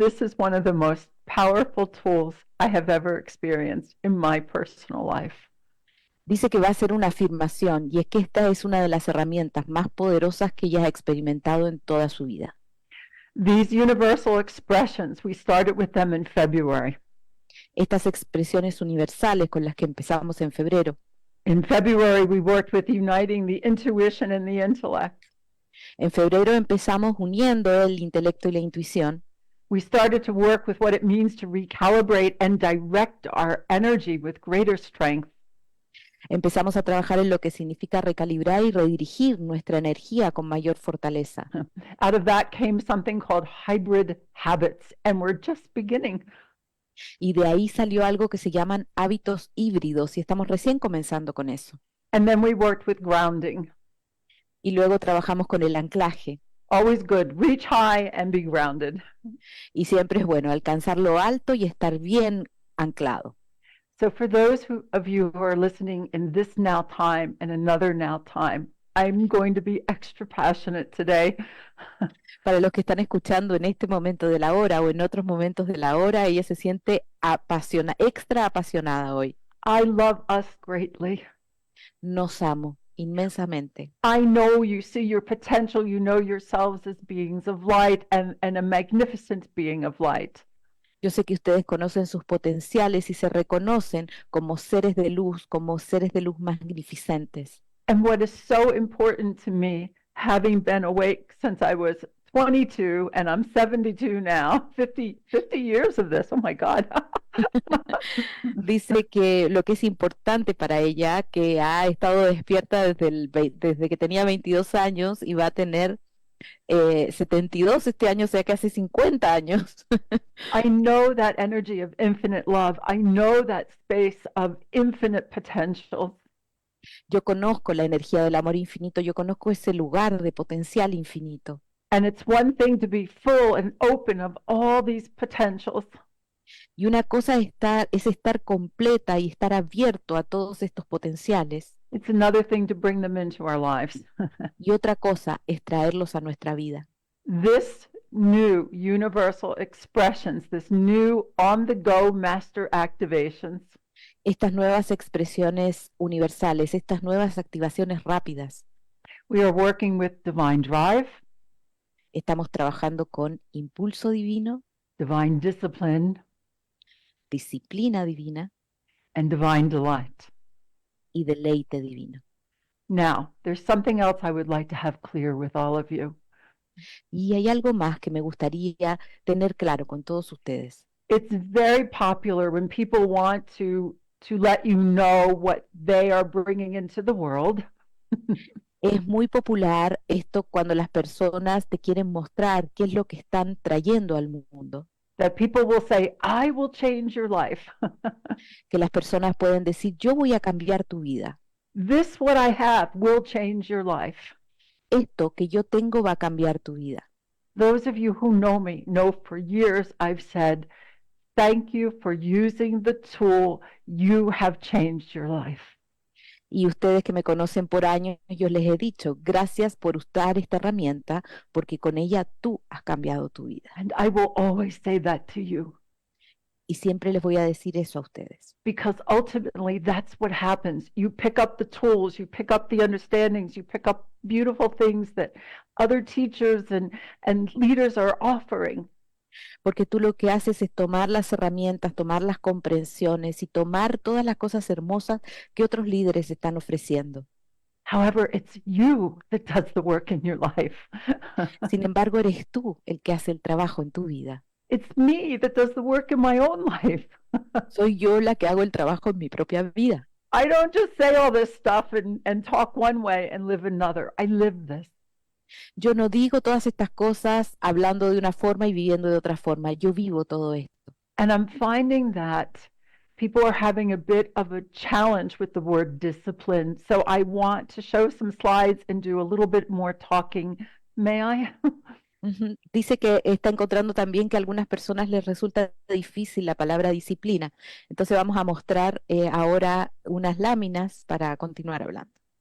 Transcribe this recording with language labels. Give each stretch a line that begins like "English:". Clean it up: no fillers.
English: this is one of the most powerful tools I have ever experienced in my personal life.
Spanish: Dice que va a hacer una afirmación, y es que esta es una de las herramientas más poderosas que ella ha experimentado en toda su vida.
English: These universal expressions, we started with them in February.
Spanish: Estas expresiones universales con las que empezamos en febrero.
English: In February, we worked with uniting the intuition and the intellect.
Spanish: En febrero empezamos uniendo el intelecto y la intuición.
English: We started to work with what it means to recalibrate and direct our energy with greater strength.
Spanish: Empezamos a trabajar en lo que significa recalibrar y redirigir nuestra energía con mayor fortaleza.
English: Out of that came something called hybrid habits, and we're just beginning.
Spanish: Y de ahí salió algo que se llaman hábitos híbridos, y estamos recién comenzando con eso.
English: And then we worked with grounding.
Spanish: Y luego trabajamos con el anclaje.
English: Always good. Reach high and be grounded.
Spanish: Y siempre es bueno alcanzar lo alto y estar bien anclado.
English: So for those of you who are listening in this now time and another now time, I'm going to be extra passionate today.
Spanish: Para los que están escuchando en este momento de la hora o en otros momentos de la hora, ella se siente extra apasionada hoy.
English: I love us greatly.
Spanish: Nos amo inmensamente.
English: I know you see your potential. You know yourselves as beings of light and a magnificent being of light.
Spanish: Yo sé que ustedes conocen sus potenciales y se reconocen como seres de luz magnificentes.
English: And what is so important to me, having been awake since I was 22 and I'm 72 now, 50 years of this, oh my God.
Spanish: Dice que lo que es importante para ella, que ha estado despierta desde que tenía 22 años y va a tener 72 este año, o sea que hace 50 años.
English: I know that energy of infinite love. I know that space of infinite potential.
Spanish: Yo conozco la energía del amor infinito, yo conozco ese lugar de potencial infinito.
English: And it's one thing to be full and open of all these potentials.
Spanish: Y una cosa es estar completa y estar abierto a todos estos potenciales.
English: It's another thing to bring them into our lives.
Spanish: Y otra cosa es traerlos a nuestra vida.
English: This new universal expressions, this new on-the-go master activations,
Spanish: Estas nuevas expresiones universales, estas nuevas activaciones rápidas.
English: we are working with divine drive,
Spanish: Estamos trabajando con impulso divino,
English: divine discipline,
Spanish: disciplina divina
English: and divine delight.
Spanish: y deleite divino.
English: Now, there's something else I would like to have clear with all of you.
Spanish: Y hay algo más que me gustaría tener claro con todos ustedes.
English: It's very popular when people want to let you know what they are bringing into the world.
Spanish: Es muy popular esto cuando las personas te quieren mostrar qué es lo que están trayendo al mundo.
English: That people will say, I will change your life.
Spanish: Que las personas pueden decir, yo voy a cambiar tu vida.
English: This, what I have, will change your life.
Spanish: Esto que yo tengo va a cambiar tu vida.
English: Those of you who know me know for years I've said, thank you for using the tool. You have changed your life.
Spanish: Y ustedes que me conocen por años, yo les he dicho, gracias por usar esta herramienta, porque con ella tú has cambiado tu vida.
English: And I will always say that to you.
Spanish: Y siempre les voy a decir eso a ustedes.
English: Because ultimately that's what happens. You pick up the tools, you pick up the understandings, you pick up beautiful things that other teachers and leaders are offering.
Spanish: Porque tú lo que haces es tomar las herramientas, tomar las comprensiones y tomar todas las cosas hermosas que otros líderes están ofreciendo.
English: However, it's you that does the work in your life.
Spanish: Sin embargo, eres tú el que hace el trabajo en tu vida.
English: It's me that does the work in my own life.
Spanish: Soy yo la que hago el trabajo en mi propia vida.
English: I don't just say all this stuff and talk one way and live another. I live this.
Spanish: Yo no digo todas estas cosas hablando de una forma y viviendo de otra forma. Yo vivo todo esto.
English: And I'm finding that people are having a bit of a challenge with the word discipline. So I want to show some slides and do a little bit more talking. May I?
Spanish: Dice que está encontrando también que a algunas personas les resulta difícil la palabra disciplina. Entonces vamos a mostrar ahora unas láminas para continuar hablando.